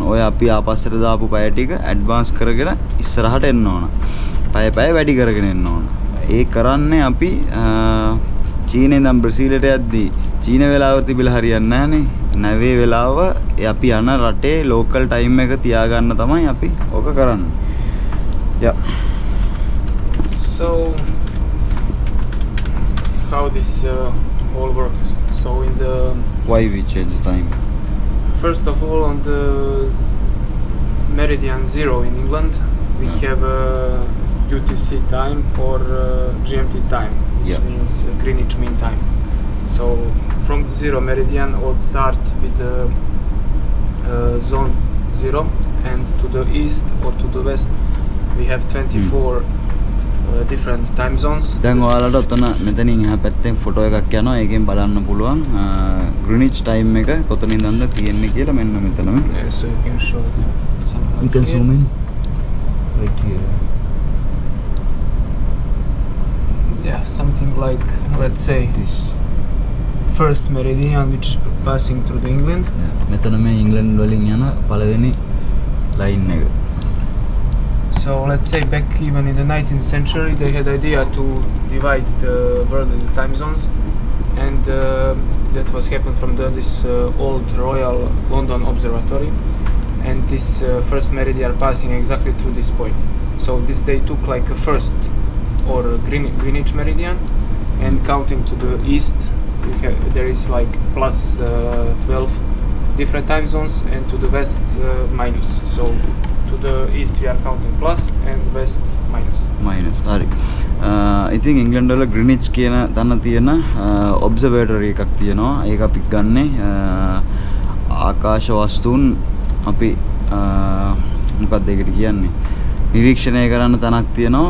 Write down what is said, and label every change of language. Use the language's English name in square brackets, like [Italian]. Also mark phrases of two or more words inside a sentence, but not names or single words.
[Sinhala] ඔය අපි ආපස්සට දාපු පැය ටික ඇඩ්වාන්ස් කරගෙන ඉස්සරහට එන්න ඕන. පැය වැඩි කරගෙන එන්න ඕන. ඒ කරන්නේ අපි චීනයේ ඉඳන් බ්‍රසීලයට යද්දී චීන වෙලාව තිබිලා හරියන්නේ නැහනේ. නැවේ වෙලාව අපි යන රටේ [English] local time [Sinhala] එක තියාගන්න තමයි අපි ඕක කරන්නේ. [English] Yeah. So how this all works? So in the Why we change the time? First of all, on the meridian 0 in England, we have UTC time or GMT time, which means Greenwich Mean Time. So from the 0 meridian, all start with zone 0, and to the east or to the west, we have 24 different time zones. [Sinhala] දැන් ඔයාලට ඔතන මෙතනින් එහා පැත්තෙන් ෆොටෝ එකක් යනවා. ඒකෙන් බලන්න පුළුවන් Greenwich time එක කොතනින්ද තියෙන්නේ කියලා මෙන්න මෙතනම. [English] Yeah, so you can show it. You can zoom in right here. Yeah, something like, let's say, This first meridian which is passing through the England. [Sinhala] මෙතන මේ ඉංග්ලන්ඩ් වලින් යන පළවෙනි ලයින් එක. [English] So let's say back even in the 19th century they had idea to divide the world into time zones, and that was happened from this old Royal London Observatory, and this first meridian passing exactly through this point. So this they took like a first or Greenwich meridian, and counting to the east there is like plus 12 different time zones, and to the west minus. So to the east we are counting plus and west minus. [Sinhala] හරි. ඉතින් ඉංග්ලන්ඩ් වල ග්‍රීනිච් කියන තැන තියෙන ඔබ්සර්වේටරි එකක් තියෙනවා. ඒක අපි ගන්නේ ආකාශ වස්තුන් අපි මොකක්ද ඒකට කියන්නේ? නිරීක්ෂණය කරන්න තැනක් තියෙනවා.